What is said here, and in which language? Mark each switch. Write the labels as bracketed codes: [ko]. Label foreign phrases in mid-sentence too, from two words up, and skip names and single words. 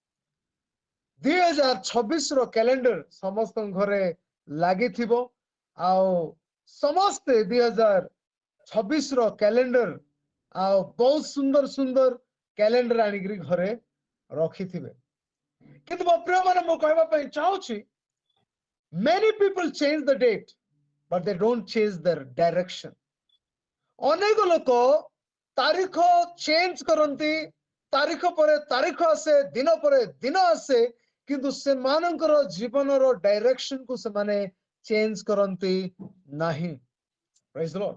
[or] 2026 ର କ୍ୟାଲେଣ୍ଡର ସମସ୍ତଙ୍କ ଘରେ ଲାଗିଥିବ, ଆଉ ସମସ୍ତେ 2026 ର କ୍ୟାଲେଣ୍ଡର ଆଉ ବହୁତ ସୁନ୍ଦର ସୁନ୍ଦର କ୍ୟାଲେଣ୍ଡର ଆଣିକିରି ଘରେ ରଖିଥିବେ। କିନ୍ତୁ ମୋ ପ୍ରିୟ ମାନେ ମୁଁ କହିବା ପାଇଁ ଚାହୁଁଛି, [en] many people change the date but they don't change their direction. [or] ଅନେକ ଲୋକ ତାରିଖ ଚେଞ୍ଜ କରନ୍ତି, ତାରିଖ ପରେ ତାରିଖ ଆସେ, ଦିନ ପରେ ଦିନ ଆସେ, କିନ୍ତୁ ସେମାନଙ୍କର ଜୀବନର ଡାଇରେକ୍ସନକୁ ସେମାନେ ଚେଞ୍ଜ କରନ୍ତି ନାହିଁ। [en] praise the Lord.